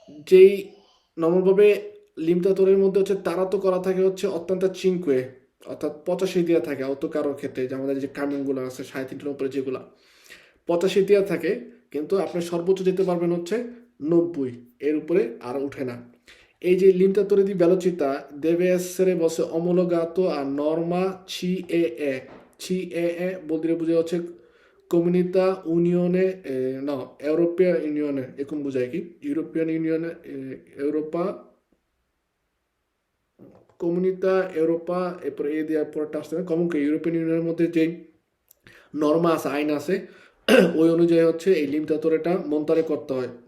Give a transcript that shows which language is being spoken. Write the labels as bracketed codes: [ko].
[bn] যেই নর্মালভাবে লিমিটাতরের মধ্যে হচ্ছে তারা তো করা থাকে হচ্ছে অত্যন্ত চিনকুয়ে, অর্থাৎ 85 দেওয়া থাকে কারোর ক্ষেত্রে, যে আমাদের যে কামিংগুলো আছে 3.5 উপরে যেগুলো 85 দেওয়া থাকে, কিন্তু আপনি সর্বোচ্চ যেতে পারবেন হচ্ছে 90, এর উপরে আর উঠে না। এই যে [it] limitatori di velocità deve essere বসে omologato a norma CEE। [bn] CEE বলতে বোঝা হচ্ছে [it] Comunità Unione, no, Europea Unione, [bn] এরকম বোঝায় কি ইউরোপিয়ান ইউনিয়নে, ইউরোপা কমিউনিতা ইউরোপা, এরপরে এ দেওয়ার পরটা আসতে হবে কমনকে ইউরোপিয়ান ইউনিয়নের মধ্যে যেই নর্মা আছে, আইন আছে, ওই অনুযায়ী হচ্ছে এই লিমিটাতোরেটা মন্তারে করতে হয়।